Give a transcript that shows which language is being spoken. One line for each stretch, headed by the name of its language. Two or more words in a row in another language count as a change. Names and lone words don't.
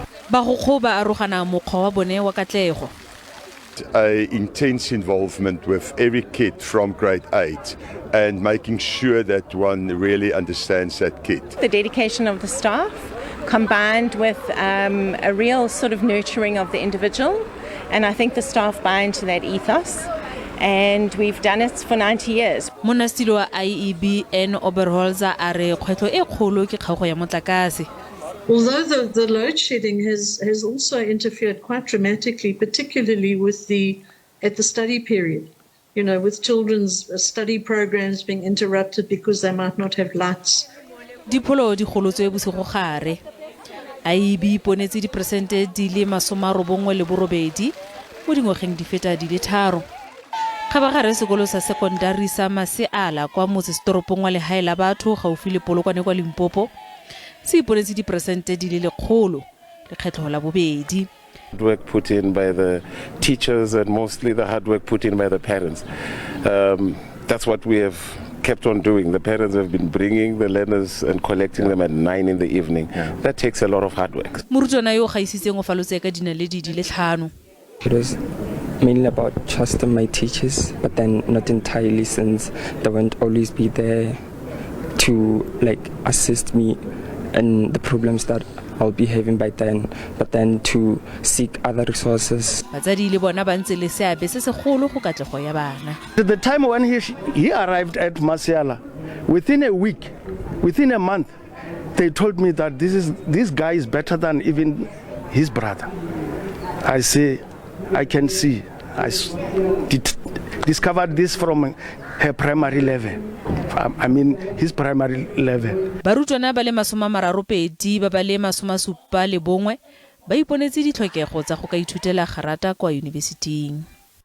English: Intense involvement with every kid from grade 8 and making sure that one really understands that kid. The dedication of the staff combined with a real sort of nurturing of the individual, and I think the staff buy into that ethos. And we've done it for 90 years.
Tswana: Monastilo wa IEB N Oberholzer are kgwetlho e kgolo ke kgaogo ya motlakase.
English: Although the load shedding has also interfered quite dramatically, particularly with at the study period, with children's study programs being interrupted because they might not have lights.
Tswana: Dipholo di golotswe bosigo gare. IEB iponetse dipersente di le robongwe le robedi mo dingwageng di feta di le 3. Khabagare sekolo sa secondary sa Maseala kwa motsesetoropong wa lehae la batho gaufi le Polokwane kwa Limpopo se iponetse dipersente di le 100 le kgetlo la bobedi.
English: Hard work put in by the teachers and mostly the hard work put in by the parents. That's what we have kept on doing. The parents have been bringing the learners and collecting them at 9 in the evening. That takes a lot of hard work.
Tswana: Barutwana yo ga isitseng go falotse ka dinaledi di le 5.
English: It was mainly about trusting my teachers, but then not entirely, since they won't always be there to assist me in the problems that I'll be having by then, but then to seek other resources.
Tswana: Batsadi le bona ba ntse le seabe se segolo go katlego ya bana.
English: At the time when he arrived at Maseala, within a week, within a month, they told me that this guy is better than even his brother. I say, I can see. I discovered this from her primary level. I mean, his primary level.
Tswana: Barutwana ba le 32 ba ba le 71 ba iponetse ditlhokego tsa go ka ithutela garata kwa yunibesiting.